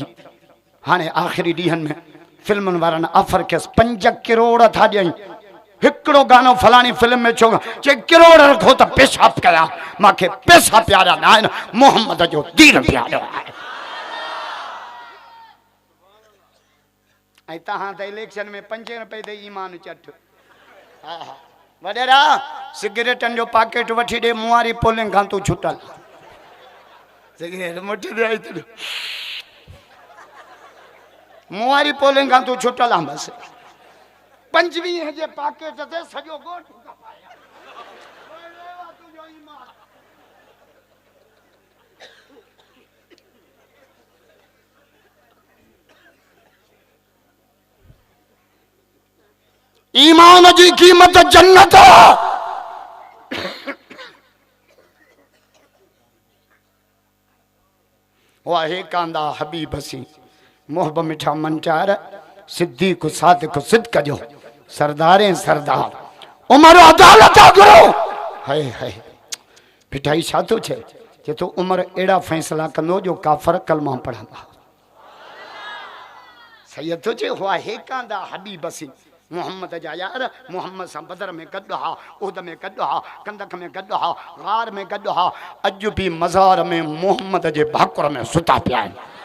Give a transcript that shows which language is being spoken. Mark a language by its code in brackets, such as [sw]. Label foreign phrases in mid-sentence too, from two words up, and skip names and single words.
[sd] हाणे आख़िरी ॾींहंनि में फिल्मुनि वारनि ऑफर कयसि 5 करोड़ था ॾियईं, हिकिड़ो गानो फलाणी फिल्म में छो चए करोड़ रखो त पेशाब कया, मूंखे पैसा प्यारा न आहिनि, मोहम्मद जो दीन प्यारो आहे। ऐं तव्हां त इलेक्शन में 5 रुपए ते ईमान चट। हा हा वॾेरा सिगरेटनि जो पैकेट वठी ॾे, मुआरी पोलिंग खां तूं छुटल। सिगरेट मुठी दे आई तूं, मुआरी पोलिंग खां तूं छुटल आहे बसि। 25 जे पैकेट ते सॼो ॻोठ ईमान जी कीमत जन्नत। वाहे कांदा हबीब सी मोहब मिठा मंचार, सिद्दीक सादिक सिद्क जो सरदारे सरदार, उमर अदालत गुरु। हाय हाय पिटाई छा थो छे? जे तो उमर एड़ा फैसला कंदो जो काफर कलमा पढ़ंदा। सही थो चए वाहे कांदा हबीब सी मोहम्मद जा यार, मोहम्मद सां बदर में गॾु हा, उहद में गॾु हा, कंदक में गॾु हा, गार में गॾु हा, अॼु बि मज़ार में मोहम्मद जे भाकुर में सुता पिया आहिनि।